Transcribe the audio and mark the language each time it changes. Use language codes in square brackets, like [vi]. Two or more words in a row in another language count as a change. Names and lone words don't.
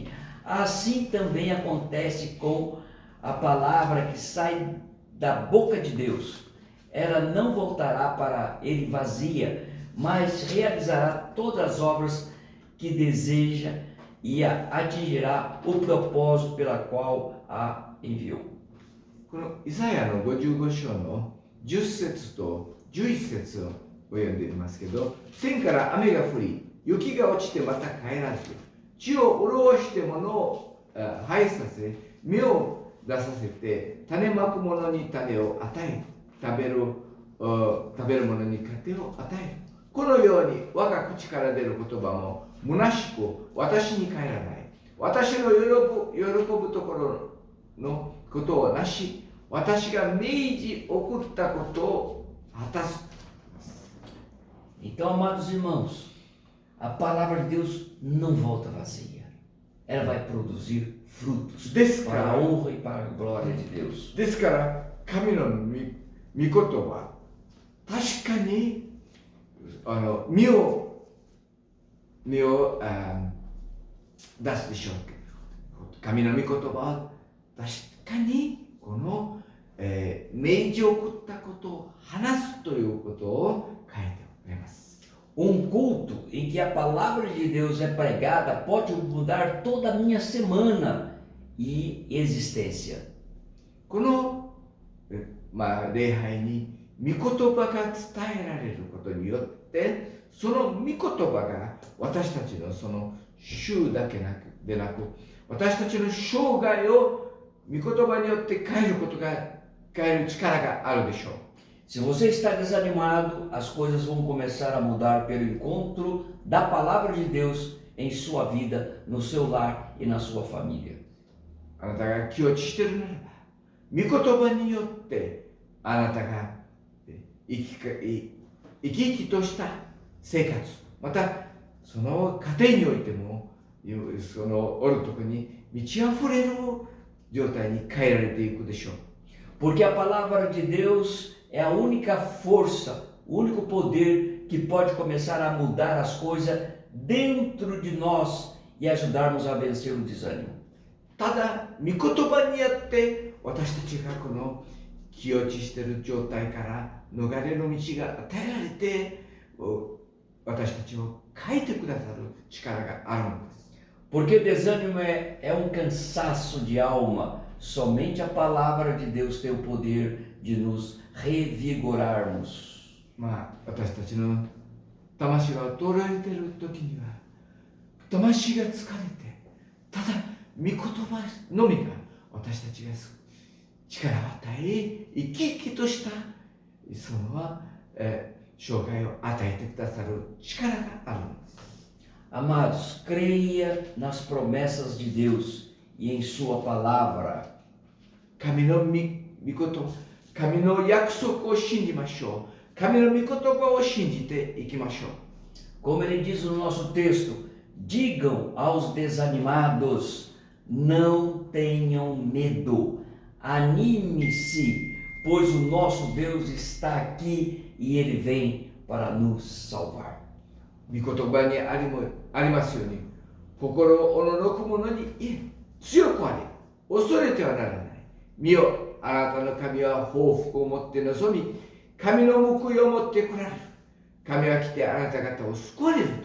[pt] Assim também acontece com a palavra que sai da boca de Deus. Ela não voltará para ele vazia, mas realizará todas as obras que deseja e atingirá o propósito pela qual a enviou. [ja] このイザヤの55章の10節と11節を読んでいますけど、天から雨が降り、雪が落ちてまた帰らず、地を潤して物を生えさせ、芽を出させて、種まく者に種を与え、食べる者に糧を与える。このように我が口から出る言葉も虚しく私に帰らない。私の喜ぶところのことをなし、私が命じ送ったことを果たす。 [pt] Então, amados irmãos, a palavra de Deus não volta vazia. Ela vai produzir frutos para a honra e para a glória de Deus. [ja] ですから神の御言葉、確かに実を出すでしょうけど、神の御言葉は確かにこの、命じ送ったことを話すということを書いております。 [pt] Culto em que a palavra de Deus é pregada pode mudar toda a minha semana e existência. [ja] この、礼拝に御言葉が伝えられることによって、その御言葉が私たちのその週だけでなく、私たちの生涯を御言葉によって変える力があるでしょう。 [pt] Se você está desanimado, as coisas vão começar a mudar pelo encontro da palavra de Deus em sua vida, no seu lar e na sua família. [ja] あなたが気落ちしているならば、御言葉によってあなたが生き生きとした生活、またその家庭においてもそのおるとこに満ち溢れる状態に変えられていくでしょう。 [pt] Porque a palavra de Deus é a única força, o único poder que pode começar a mudar as coisas dentro de nós e ajudarmos a vencer o desânimo. [ja] ただ御言葉によって私たちがこの気落ちしている状態から逃れる道が与えられて、私たちを変えてくださる力があるのです。 [pt] Porque o desânimo é um cansaço de alma. Somente a palavra de Deus tem o poder de nos revigorarmos. [ja] 私たちの魂が衰えている時には、魂が疲れて、ただ御言葉のみが私たちが力を与え、生き生きとしたその生涯を与えてくださる力があるんです。 [pt] Amados, creia nas promessas de Deus e em sua palavra. [ja] 神の御言葉、神の約束を信じましょう。神の御言葉を信じていきましょう。 [pt] Como ele diz no nosso texto, digam aos desanimados, não tenham medo, anime-se, pois o nosso Deus está aqui e ele vem para nos salvar. [ja] 御言葉にありますように、心をおののく者に強くあれ、恐れてはならない。見よ、あなたの神は報復を持って臨み、神の報いを持って来られる。神は来てあなた方を救われると。